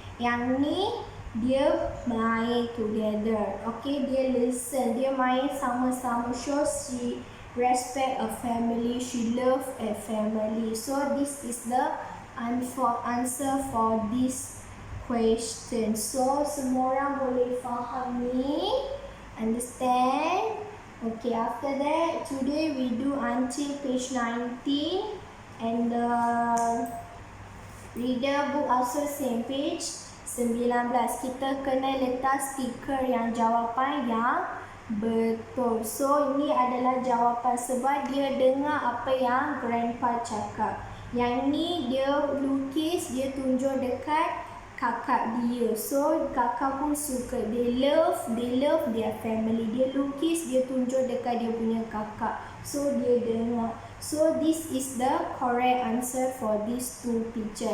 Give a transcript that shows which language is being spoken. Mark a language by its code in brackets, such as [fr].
[ms] Yang ni dia main together. [en] Okay, dia listen. [ms] Dia main sama-sama. [en] So she respect a family. She love a family. So this is the answer for this question. [ms] So semua orang boleh faham ni? [en] Understand? Okay, after that, today we do until page 19 and the reader book also same page 19. [ms] Kita kena letak stiker yang jawapan yang betul. So, ini adalah jawapan sebab dia dengar apa yang grandpa cakap. Yang ni dia lukis, dia tunjuk dekat kakak dia. So kakak pun suka. [en] They love their family. [ms] Dia lukis, dia tunjuk dekat dia punya kakak. So dia dengar. [en] So this is the correct answer for these two picture.